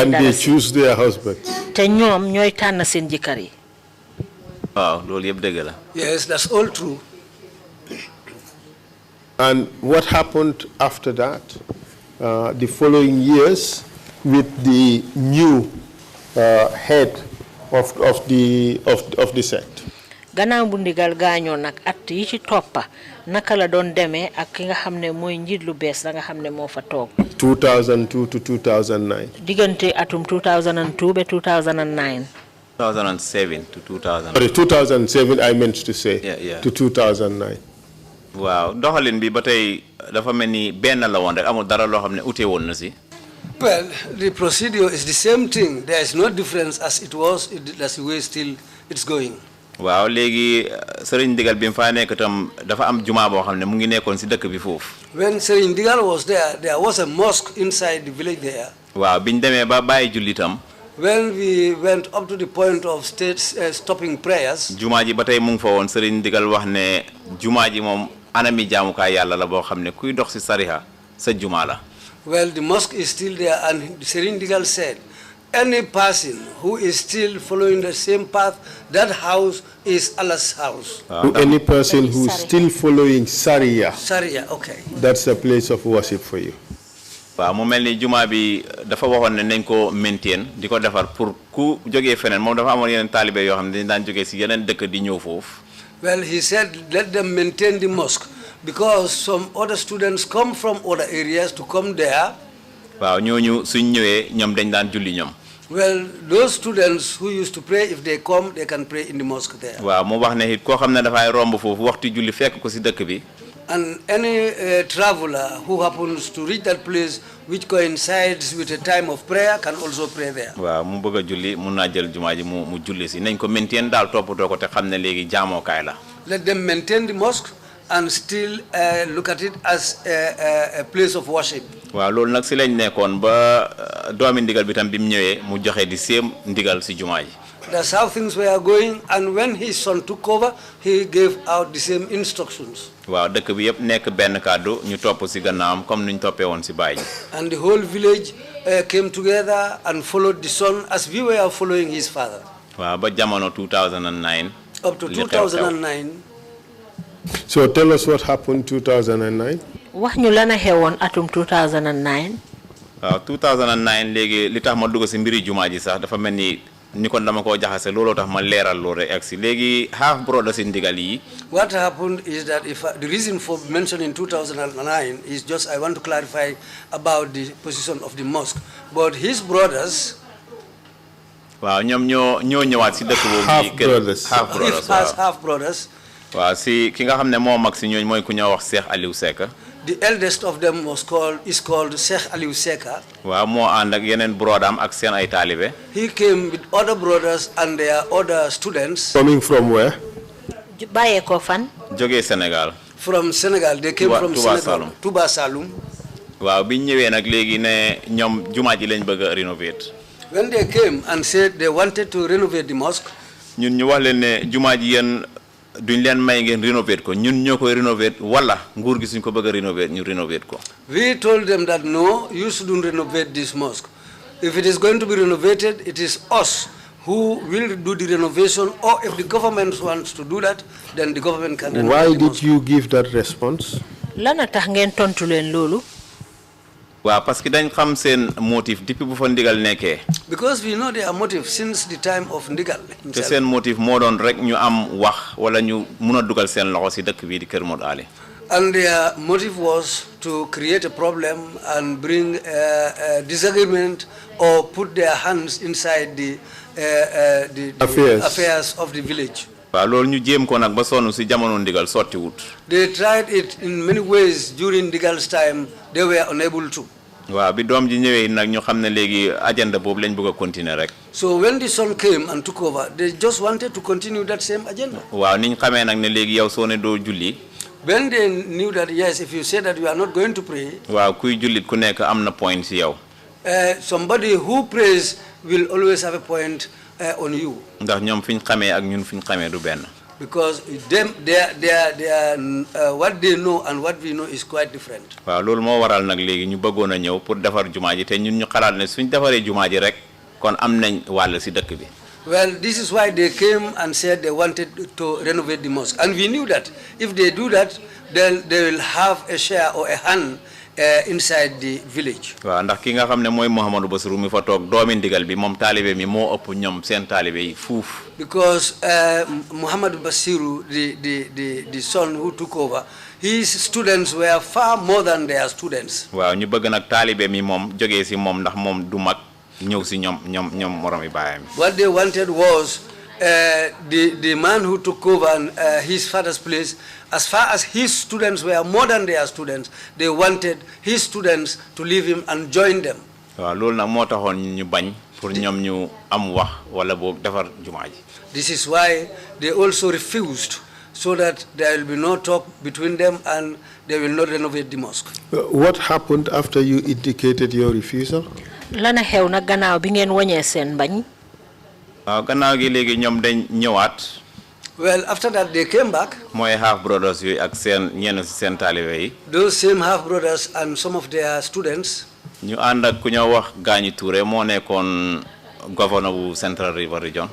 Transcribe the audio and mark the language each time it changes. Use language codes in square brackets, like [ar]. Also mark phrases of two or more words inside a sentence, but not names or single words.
[en] And they dalasi choose their husbands. [wo] te ñoom ñooy tànn seen jëkkër yi. waaw loolu yëpp dëgg la. [en] Yes, that's all true. And what happened after that, the following years, with the new head of the sect? [wo] Gannaaw bu ndigal gaañoo nag at yi ci toppa naka la doon demee ak ki nga xam ne mooy njiit lu bees la nga xam ne moo fa toog. [en] 2002 to 2009. [wo] diggante atum 2002 ba 2009. [en] 2007 to 2000. Sorry, 2007 I meant to say. Yeah. To 2009. [wo] waaw doxalin bi ba tey dafa mel ni benn la woon rek amul dara loo xam ne ute woon na si. [en] Well, the procedure is the same thing. There is no difference as it was. That's the way still it's going. [wo] waaw léegi Serigne Digal bi mu fa nekk itam dafa am juma boo xam ne mu ngi nekkoon si dëkk bi foofu. [en] When Serigne Digal was there was a mosque inside the village there. [wo] waaw biñ demee ba bàyyi julli itam. [en] When we went up to the point of stopping prayers. [wo] juma ji ba tey mu ngi fa woon Serigne Digal wax ne juma ji moom anami jaamukaay yàlla la boo xam ne kuy dox si sariha sa juma la. [en] Well, the mosque is still there, and Serigne Digal said, any person who is still following the same path, that house is Allah's house. To any person who is still following Sharia, Okay. that's a place of worship for you. [wo] waaw mu mel ni juma bi dafa waxoon ne nañ ko maintain di ko defar pour ku jógee feneen moom dafa amoon yeneen taalibe yoo xam ne dañ daan jógee si yeneen dëkk di ñëw foofu. [en] Well, he said, let them maintain the mosque, because some other students come from other areas to come there. [wo] waaw ñooñu suñ ñëwee ñoom dañ daan julli ñoom. [en] Well, those students who used to pray, if they come, they can pray in the mosque there. [wo] waaw mu wax ne it koo xam ne dafay romb foofu waxtu julli fekk ko si dëkk bi. [en] And any traveler who happens to reach that place which coincides with a time of prayer can also pray there. [wo] waaw mu bëgg a julli mun naa jël jumaa ji mu julli si nañ ko maintain daal toppatoo ko te xam ne léegi jaamokaay la. [en] Let them maintain the mosque and still look at it as a place of worship. [wo] waaw loolu nag si lañ nekkoon ba doomi ndigal bi tam bi mu ñëwee mu joxe di séem ndigal si jumaa ji. [en] That's how things were going, and when his son took over, he gave out the same instructions. [wo] waaw dëkk bi yëpp nekk benn kàddu ñu topp si gannaawam comme nuñ toppee woon si baay ji. [en] And the whole village came together and followed the son as we were following his father. [wo] waaw ba jamono 2009. [en] Up to 2009. So tell us what happened 2009. [wo] wax ñu lan a xewoon atum 2009. waaw 2009 léegi li tax ma dugg si mbiri jumaa ji sax dafa mel ni kon dama koo jaxase looloo tax ma leeral loolu rek ak si léegi [en] half brother [wo] si ndigal yi. [en] What happened is that the reason for mentioning 2009 is just I want to clarify about the position of the mosque. But his brothers. [wo] waaw ñoom ñoo ñëwaat si dëkk boobu. [en] half brothers. [wo] waaw si ki nga xam ne moo mag si ñooñu mooy ku ñoo wax Cheikh Aliou Seck. [en] The eldest of them is called Cheikh Aliou Seka. [wo] waaw moo ànd ak yeneen brodam ak seen ay taalibe. [en] He came with other brothers and their other students. Coming from where? [wo] bàyyee ko fan. jógee Sénégal. [en] From Senegal. They came from Senegal. Touba Saloum. [wo] waaw biñ ñëwee nag léegi ne ñoom jumaa ji lañ bëgg a rénover. [en] When they came and said they wanted to renovate the mosque. [wo] ñun ñu wax leen ne jumaa ji yéen duñ leen may ngeen rénover ko ñun ñoo koy rénover wala nguur gi suñ ko bëgg a rénover ñu rénover ko. [en] We told them that no, you shouldn't renovate this mosque. If it is going to be renovated, it is us who will do the renovation, or if the government wants to do that, then the government can renovate Why the did mosque. you give that response? [wo] lan a tax ngeen tontu leen loolu. waaw [fr] parce que [wo] dañ xam seen motif depuis bu fa ndigal nekkee. [en] Because we know their motive since the time of Ndigal [wo] te [en] himself. [wo] seen motif moo doon rek ñu am wax wala ñu mun a dugal seen loxo si dëkk bii di Kër Modou Ali. [en] And their motive was to create a problem and bring a disagreement or put their hands inside the affairs of the village. waaw loolu ñu jéem ko nag ba sonn si jamono ndigal sotti wut. They tried it in many ways during Ndigal's time. They were unable to. [wo] waaw bi doom ji ñëwee nag ñu xam ne léegi agenda boobu lañ bëgg a continuer rek. [en] So when the son came and took over, they just wanted to continue that same agenda. [wo] waaw niñ xamee nag ne léegi yow soo ne doo julli. [en] When they knew that, yes, if you say that you are not going to pray. [wo] waaw kuy jullit ku nekk am na point si yow. [en] Somebody who prays will always have a point on you. [wo] ndax ñoom fi ñu xamee ak ñun fi ñu xamee du benn. [en] because what they know and what we know is quite different. [wo] waaw loolu moo waral nag léegi ñu bëggoon a ñëw pour defar jumaa ji te ñun ñu xalaat ne suñ defaree jumaa ji rek kon am nañ wàll si dëkk bi. [en] Well, this is why they came and said they wanted to renovate the mosque, and we knew that if they do that, then they will have a share or a hand inside the village. [wo] waaw ndax ki nga xam ne mooy Mouhamadou Bassirou mi fa toog doomi ndigal bi moom taalibe mi moo ëpp ñoom seen taalibe yi fuuf. [en] Because Muhammad Bassirou, the son who took over, his students were far more than their students. [wo] waaw ñu bëgg nag taalibe mi moom jógee si moom ndax moom du mag ñëw si ñoom moromi baayam. [en] What they wanted was the man who took over his father's place, as far as his students were more than their students, they wanted his students to leave him and join them. [wo] waaw loolu nag moo taxoon ñu bañ pour ñoom ñu am wax wala boog defar jumaa ji. [en] This is why they also refused, so that there will be no talk between them and they will not renovate the mosque. What happened after you indicated your refusal? [wo] Lana xew na gannaaw bi ngeen wañee seen bañ. waaw gannaaw gi léegi ñoom dañ ñëwaat. [en] Well, after that they came back. [wo] mooy [en] half brothers [wo] yooyu ak seen ñenn si seen taalibe yi. [en] Those same half brothers and some of their students. [wo] ñu ànd ak ku ñoo wax Gaañi Touré moo nekkoon governor bu Central River Region.